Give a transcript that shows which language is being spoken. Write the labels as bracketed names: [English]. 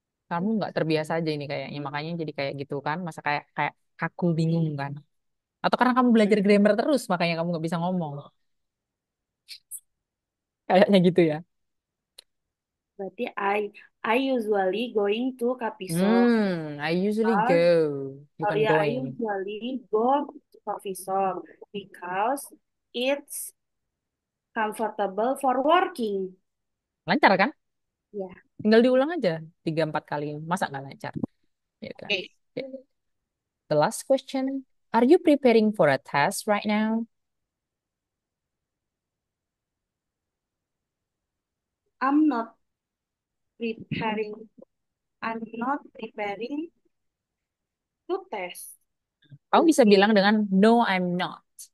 [Indonesian] Kamu nggak terbiasa aja ini kayaknya, makanya jadi kayak gitu kan. Masa kayak kayak kaku bingung kan? Atau karena kamu belajar grammar terus, makanya kamu nggak bisa ngomong. Kayaknya gitu ya. [English] berarti I usually going to coffee shop. I usually Because go, oh [Indonesian] bukan [English] yeah, I going. usually go to coffee shop because it's comfortable for working. [Indonesian] Lancar kan? Ya, Tinggal diulang aja 3-4 kali. Masa nggak lancar? Ya kan? oke. [English] Ya. The last question. Are you preparing for a test right now? I'm not preparing. I'm not preparing to test. [Indonesian] Kamu bisa bilang dengan [English] no, I'm not.